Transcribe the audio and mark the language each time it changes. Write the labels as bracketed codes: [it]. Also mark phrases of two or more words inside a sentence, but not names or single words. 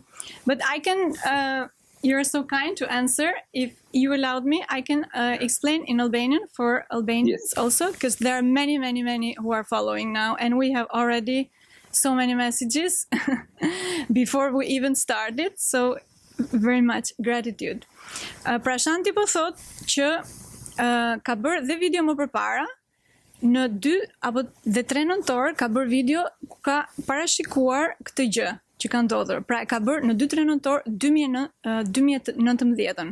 [en] But I can... you're so kind to answer. If you allowed me, I can explain in Albanian for Albanians also, because there are many, many, many who are following now, and we have already so many messages before we even started. So very much gratitude. [sq] Prashanti po thot që ka bërë dhe video më përpara, në 2 apo 3 nëntor ka bërë video ku ka parashikuar këtë gjë që ka ndodhur. Pra ka bërë në 2-3 nëntor 2019.